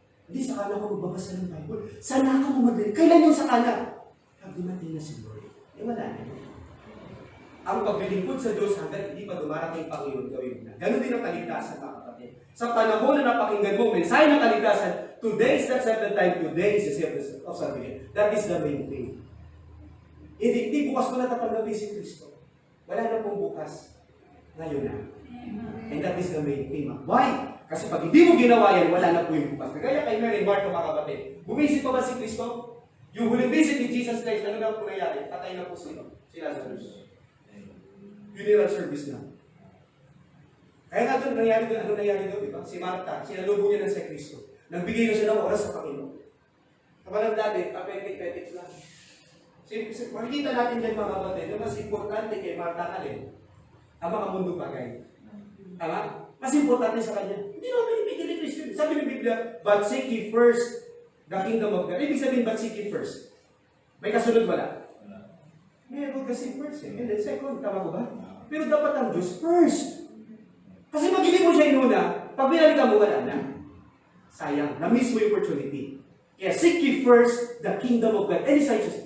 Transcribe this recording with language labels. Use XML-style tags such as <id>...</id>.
<tl>Hindi sa kana ko magbabasa ng Bible. Sana ako magdali. Kailan yung sa kana? Pag dumating na si Lord. Wala na. Ang paglilingkod sa Diyos hanggang hindi pa dumarating ang Panginoon gawin na. Ganon din ang kaligtasan, mga kapatid. Sa panahon na napakinggan mo, mensahe ng kaligtasan,</tl> <en>today is the accepted time, today is the service of salvation. That is the main thing.</en> <tl>Hindi bukas ko natatanggapin si Kristo. Wala na pong bukas. Ngayon na.</tl> <en>And that is the main thing.</en> <tl>Why? Kasi pag hindi mo ginawa yan, wala na po yung bukas. Kagaya kay Mary Martha, mga kapatid. Bumisit pa ba si Kristo? Yung huling visit ni Jesus Christ, ano na po nangyari? Patay na po sila. Si Lazarus.</tl> <en>Funeral service na.</en> <tl>Kaya nga doon, ano nangyari doon, di ba? Si Martha, sinalubong niya ng si Kristo. Nagbigay na siya ng oras sa Panginoon. Kapalang dati, apetik-petik lang. Makikita natin dyan, mga kapatid, yung mas importante kay Martha alin, ang mga mundong bagay. Tama? Mas importante sa kanya. Hindi naman pinipigil ni Kristo. Sabi ng Biblia,</tl> <en>but seek ye first the kingdom of God.</en> <tl>Ibig sabihin,</tl> <en>but seek ye first.</en> <tl>May kasunod wala? Meron kasi first eh.</tl> <en>And then second,</en> <tl>tama ko ba? Pero dapat ang Diyos first. Kasi pag hindi mo siya inuna, pag binalikan mo, wala na. Sayang. Na-miss mo yung opportunity. Kaya</tl> <en>seek ye first the kingdom of God and His righteousness.</en>